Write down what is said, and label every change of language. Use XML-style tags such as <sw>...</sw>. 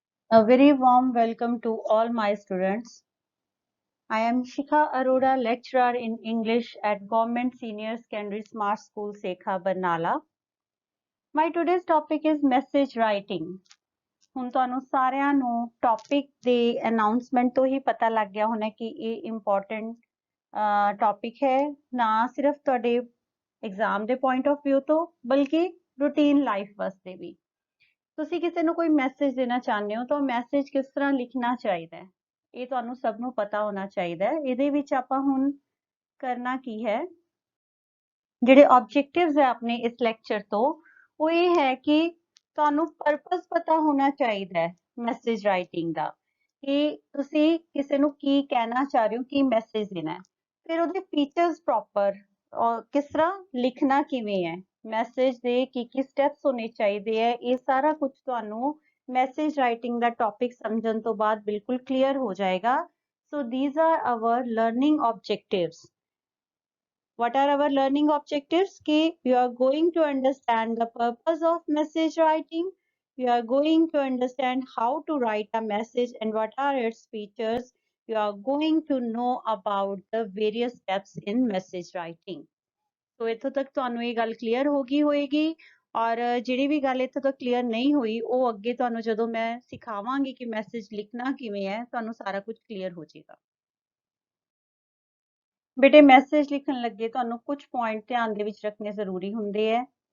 <en>A very warm welcome to all my students. I am Shikha Arora, lecturer in English at Government Senior Secondary Smart School, Sekha, Barnala. My today's topic is message writing.</en> <pa>ਹੁਣ ਤੁਹਾਨੂੰ ਸਾਰਿਆਂ ਨੂੰ topic ਦੇ announcement ਤੋਂ ਹੀ ਪਤਾ ਲੱਗ ਗਿਆ ਹੋਣਾ ਕਿ ਇਹ ਇੰਪੋਰਟੈਂਟ ਟੌਪਿਕ ਹੈ, ਨਾ ਸਿਰਫ ਤੁਹਾਡੇ ਐਗਜ਼ਾਮ ਦੇ ਪੁਆਇੰਟ ਆਫ ਵਿਊ ਤੋਂ ਬਲਕਿ ਰੂਟੀਨ ਲਾਈਫ ਵਾਸਤੇ ਵੀ। ਤੁਸੀਂ ਕਿਸੇ ਨੂੰ ਕੋਈ ਮੈਸੇਜ ਦੇਣਾ ਚਾਹੁੰਦੇ ਹੋ ਤਾਂ ਮੈਸੇਜ ਕਿਸ ਤਰ੍ਹਾਂ ਲਿਖਣਾ ਚਾਹੀਦਾ ਹੈ, ਇਹ ਤੁਹਾਨੂੰ ਸਭ ਨੂੰ ਪਤਾ ਹੋਣਾ ਚਾਹੀਦਾ ਹੈ। ਇਹਦੇ ਵਿੱਚ ਆਪਾਂ ਹੁਣ ਕਰਨਾ ਕੀ ਹੈ, ਜਿਹੜੇ ਆਬਜੈਕਟਿਵਸ ਹੈ ਆਪਣੇ ਇਸ ਲੈਕਚਰ ਤੋਂ, ਉਹ ਇਹ ਹੈ ਕਿ ਤੁਹਾਨੂੰ ਪਰਪਸ ਪਤਾ ਹੋਣਾ ਚਾਹੀਦਾ ਹੈ ਮੈਸੇਜ ਰਾਈਟਿੰਗ ਦਾ, ਕਿ ਤੁਸੀਂ ਕਿਸੇ ਨੂੰ ਕੀ ਕਹਿਣਾ ਚਾਹ ਰਹੇ ਹੋ, ਕੀ ਮੈਸੇਜ ਦੇਣਾ ਹੈ। ਫਿਰ ਉਹਦੇ ਫੀਚਰਸ ਪ੍ਰੋਪਰ, ਕਿਸ ਤਰ੍ਹਾਂ ਲਿਖਣਾ ਕਿਵੇਂ ਹੈ, ਮੈਸੇਜ ਦੇ ਕੀ ਸਟੈਪਸ ਹੋਣੇ ਚਾਹੀਦੇ ਹੈ, ਇਹ ਸਾਰਾ ਕੁਝ ਤੁਹਾਨੂੰ ਮੈਸੇਜ ਰਾਈਟਿੰਗ ਦਾ ਟੌਪਿਕ ਸਮਝਣ ਤੋਂ ਬਾਅਦ ਬਿਲਕੁਲ ਕਲੀਅਰ ਹੋ ਜਾਏਗਾ।</pa> <en>So these are our learning objectives. What are our learning objectives? Ki you are going to understand the purpose of message writing, you are going to understand how to write a message and what are its features, you are going to know about the various steps in message writing.</en> <pa>So ਇੱਥੋਂ ਤੱਕ ਤੁਹਾਨੂੰ ਇਹ ਗੱਲ clear ਹੋ ਗਈ ਹੋਏਗੀ, ਔਰ ਜਿਹੜੀ ਵੀ ਗੱਲ ਇੱਥੋਂ ਤੱਕ ਕਲੀਅਰ ਨਹੀਂ ਹੋਈ ਉਹ ਅੱਗੇ ਤੁਹਾਨੂੰ ਜਦੋਂ ਮੈਂ ਸਿਖਾਵਾਂਗੀ ਕਿ ਮੈਸੇਜ ਲਿਖਣਾ ਕਿਵੇਂ ਹੈ, ਤੁਹਾਨੂੰ ਸਾਰਾ ਕੁਝ ਕਲੀਅਰ ਹੋ ਜਾਏਗਾ। ਬੇਟੇ ਮੈਸੇਜ ਲਿਖਣ ਲੱਗੇ ਤੁਹਾਨੂੰ ਕੁਝ ਪੁਆਇੰਟ ਧਿਆਨ ਦੇ ਵਿੱਚ ਰੱਖਣੇ ਜ਼ਰੂਰੀ ਹੁੰਦੇ ਹੈ।</pa>